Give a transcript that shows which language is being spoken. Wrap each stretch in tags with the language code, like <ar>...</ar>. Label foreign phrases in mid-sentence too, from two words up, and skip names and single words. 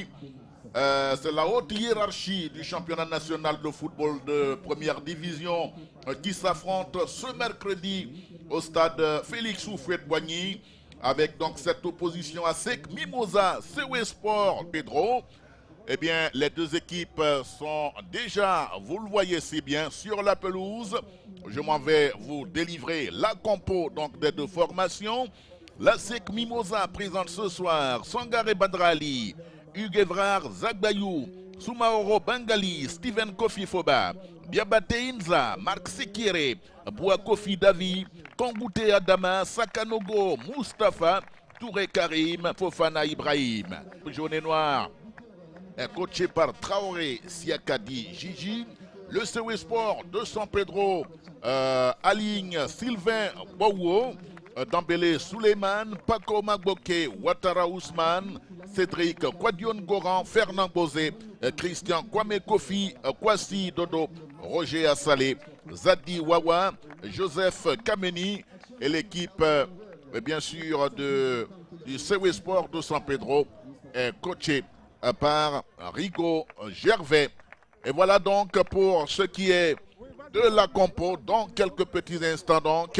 <fr>C'est la haute hiérarchie du championnat national de football de première division qui s'affronte ce mercredi au stade Félix Houphouët-Boigny avec donc cette opposition à SEC Mimosa, CW Sport, Pedro. Eh bien, les deux équipes sont déjà, vous le voyez si bien, sur la pelouse. Je m'en vais vous délivrer la compo donc des deux formations. La SEC Mimosa présente ce soir Sangare Badrali, Hugues Evrard Zagbayou, Soumaoro Bangali, Steven Kofi Foba, Biabate Inza, Marc Sekire, Boua Kofi Davi, Tongoute Adama, Sakanogo, Mustafa, Touré Karim, Fofana Ibrahim. Jaune et noir, coaché par Traoré Siakadi Gigi. Le CW Sport de San Pedro aligne Sylvain Bowo, Dambélé Suleiman, Paco Magboke, Ouattara Ousmane, Cédric Kwadion Goran, Fernand Bozé, Christian Kwame Kofi, Kwasi Dodo, Roger Assalé, Zadi Wawa, Joseph Kameni et l'équipe bien sûr du CW Sport de San Pedro est coachée par Rigo Gervais. Et voilà donc pour ce qui est de la compo dans quelques petits instants donc.</fr>